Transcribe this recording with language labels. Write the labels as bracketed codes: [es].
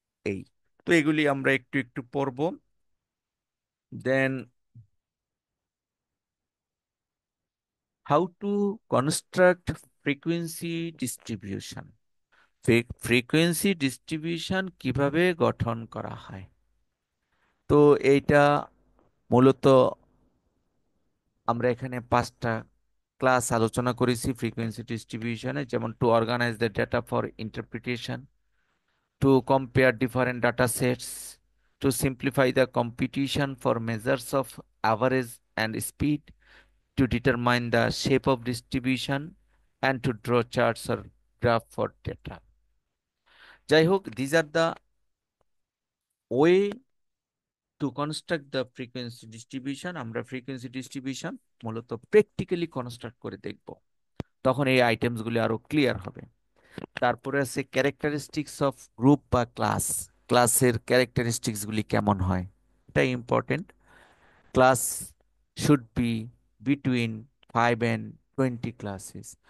[bn] এই তো এগুলি আমরা একটু একটু পড়ব। [en] Then how to construct frequency distribution. [bn] Frequency distribution কিভাবে গঠন করা হয়? তো এইটা মূলত আমরা এখানে 5টা ক্লাস আলোচনা করেছি ফ্রিকোয়েন্সি ডিস্ট্রিবিউশনে, যেমন [en] To organise the data for interpretation, to compare different data sets, to simplify the computation for measures of average and speed, to determine the shape of distribution, and to draw charts or graph for data. [bn] যাই হোক, [en] these are the way to construct the frequency distribution. [bn] আমরা frequency distribution মূলত practically construct করে দেখব, তখন এই আইটেমসগুলি আরো clear হবে। তারপরে আছে ক্যারেক্টারিস্টিক্স অফ গ্রুপ বা ক্লাস। ক্লাসের ক্যারেক্টারিস্টিক্স গুলি কেমন হয়, এটা important. [en] Class should be between 5 and 20 classes.